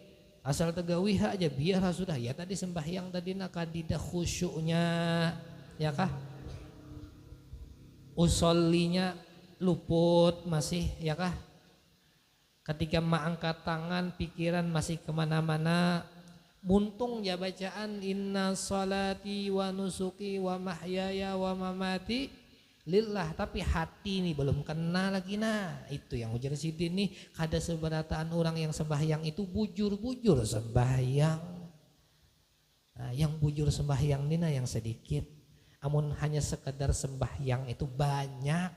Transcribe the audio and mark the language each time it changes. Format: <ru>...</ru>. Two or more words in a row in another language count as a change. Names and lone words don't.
<bjn>Asal tegawiha aja biar sudah ya tadi sembahyang tadi nak kadidah khusyuknya, ya kah? Usollinya luput masih ya kah, ketika angkat tangan pikiran masih kemana-mana, buntung ya bacaan</bjn> <ar>إن صلاتي ونسكي ومحياي ومماتي لله,</ar> <bjn>tapi hati nih belum kena lagi. Nah itu yang ujar sidin nih, kada seberataan orang yang sembahyang itu bujur-bujur sembahyang. Nah, yang bujur sembahyang ini nah yang sedikit, amun hanya sekedar sembahyang itu banyak.</bjn>